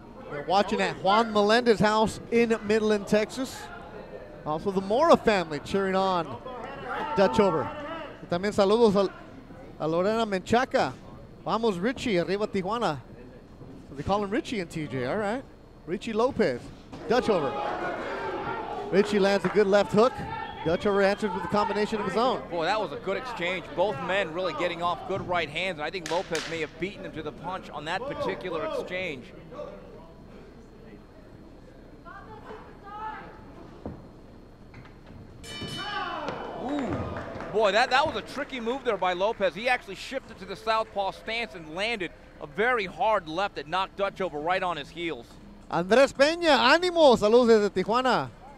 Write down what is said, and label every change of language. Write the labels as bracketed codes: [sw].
[en] We're watching at Juan Melendez's house in Midland, Texas. Also the Mora family cheering on Dutchover. [es] También saludos a Lorena Menchaca. Vamos Richie, arriba Tijuana. [en] So they call him Richie and TJ, all right. Richie Lopez, Dutchover. Richie lands a good left hook. Dutchover answers with a combination of his own. Boy, that was a good exchange. Both men really getting off good right hands, and I think Lopez may have beaten him to the punch on that particular exchange. Ooh. Boy, that was a tricky move there by Lopez. He actually shifted to the southpaw stance and landed a very hard left that knocked Dutchover right on his heels. [es] Andrés Peña, ánimo, saludos desde Tijuana.